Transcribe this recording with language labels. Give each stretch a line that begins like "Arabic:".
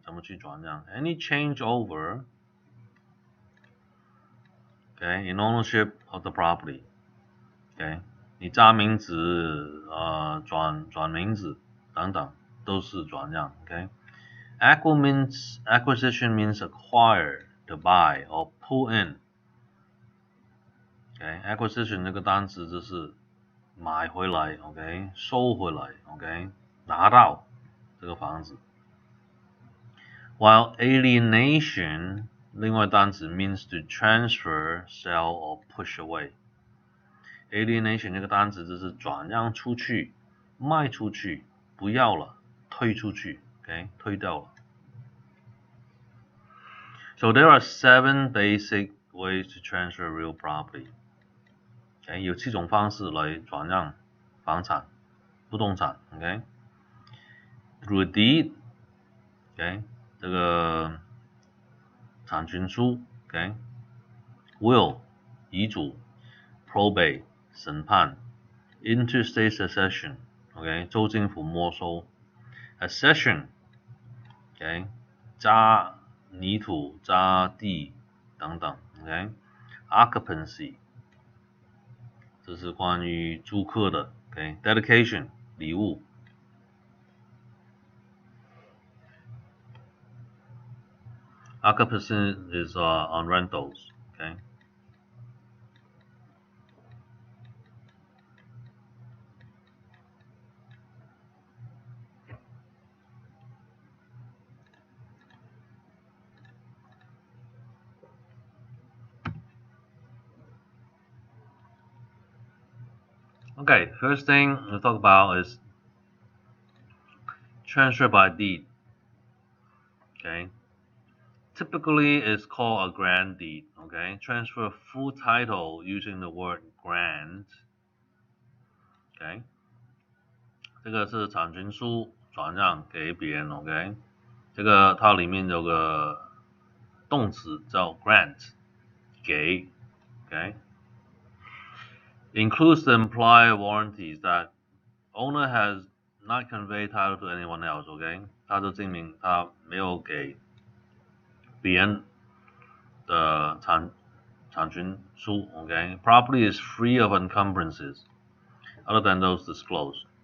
Chinese: 怎么去转让
English: ？Any changeover, okay, in ownership of the property, okay?
Chinese: 你加名字，转名字等等，都是转让 ，OK？
English: Acquisition means acquire, to buy or pull in.
Chinese: Acquisition 这个单词就是买回来 ，OK， 收回来 ，OK， 拿到这个房子。
English: While alienation
Chinese: 另外单词
English: means to transfer, sell or push away.
Chinese: Alienation 这个单词就是转让出去、卖出去、不要了、推出去 ，OK， 推掉了。
English: So there are 7 basic ways to transfer real property.
Chinese: 有7种方式来转让房产、不动产 ，OK。
English: Through a deed,
Chinese: OK， 这个产权书 ，OK。Will 遗嘱 ，probate 审判 ，interstate succession, OK， 州政府没收 ，accession, OK， 加泥土、加地等等 ，OK。Occupancy 这是关于租客的 ，OK。Dedication 礼物。
English: Occupancy is on rentals, okay. Okay, first thing we'll talk about is transfer by deed. Okay. Typically it's called a grant deed. Okay. Transfer full title using the word grant. Okay.
Chinese: 这个是产权书转让给别人 OK. 这个它里面有个动词叫 grant 给 OK.
English: Includes the implied warranties that owner has not conveyed title to anyone else, OK？
Chinese: 他就证明他没有给别人的产权书 ，OK？
English: Property is free of encumbrances other than those disclosed。